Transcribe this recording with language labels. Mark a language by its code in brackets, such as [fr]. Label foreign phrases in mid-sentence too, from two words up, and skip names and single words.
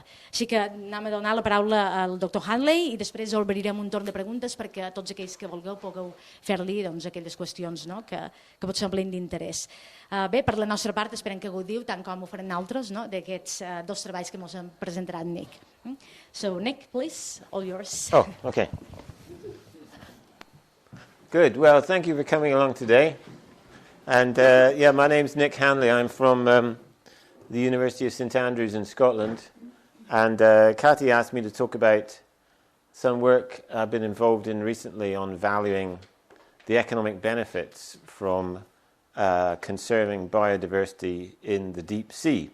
[ca] Així que anem a donar la paraula al doctor Hanley i després obrirem un torn de preguntes perquè tots aquells que vulgueu pugueu fer-li aquelles qüestions que pot semblin d'interès. Bé, per la nostra part esperem que gaudiu, tant com ho farem altres, d'aquests dos treballs que ens han presentat Nick. [en] So, Nick, please, all yours. Oh, okay. Good. Well, thank you for coming along today. And yeah, my name's Nick Hanley. I'm from the University of St Andrews in Scotland. And Cathy asked me to talk about some work I've been involved in recently on valuing the economic benefits from conserving biodiversity in the deep sea.